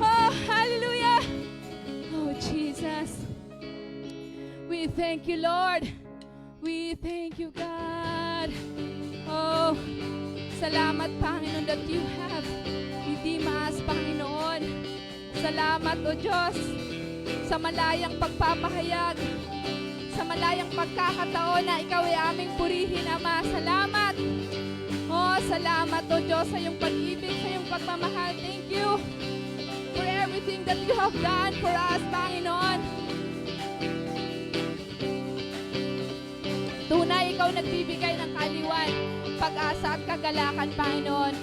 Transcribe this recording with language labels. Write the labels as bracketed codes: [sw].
[en] Oh, hallelujah. Oh, Jesus. We thank You, Lord. We thank You, God. Oh, [tl] salamat, [en] Panginoon, that You have redeemed us, Panginoon. [tl] Salamat, O Diyos, sa malayang pagpapahayag, sa malayang pagkakataon na Ikaw ay aming purihin, Ama. Salamat. Oh, salamat, O Diyos, sa iyong pag-ibig, sa iyong pagmamahal. [en] Thank You for everything that You have done for us, Panginoon. [tl] Tunay, Ikaw nagbibigay ng kaaliwan, pag-asa at kagalakan, Panginoon.